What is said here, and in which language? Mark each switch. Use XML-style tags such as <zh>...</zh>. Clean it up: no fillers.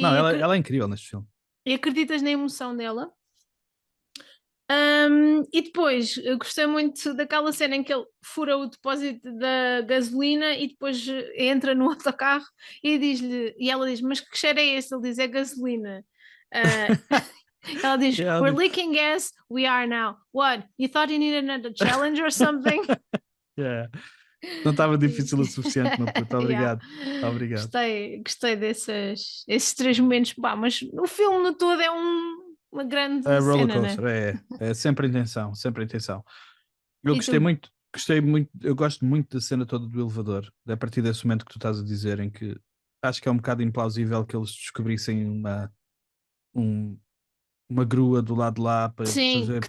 <pt>Não, ela é incrível neste filme. E acreditas na emoção dela. E depois, eu gostei muito daquela cena em que ele fura o depósito da gasolina e depois entra no autocarro e ela diz, mas que cheiro é esse? Ele diz, é gasolina. Ela diz,</pt> <en>we're leaking gas, we are now. What? You thought you needed another challenge or something?</en> <pt>Não estava difícil o suficiente, meu puto. Obrigado. Obrigado. Gostei esses 3 momentos, mas o filme no todo é uma grande</pt> <en>roller</en> <pt>cena,</pt> <en>coaster,</en> <pt>né? é sempre a intenção, sempre a intenção. Eu gostei muito, eu gosto muito da cena toda do elevador, a partir desse momento que tu estás a dizer, em que acho que é um bocado implausível que eles descobrissem uma grua do lado de lá para fazer,</pt>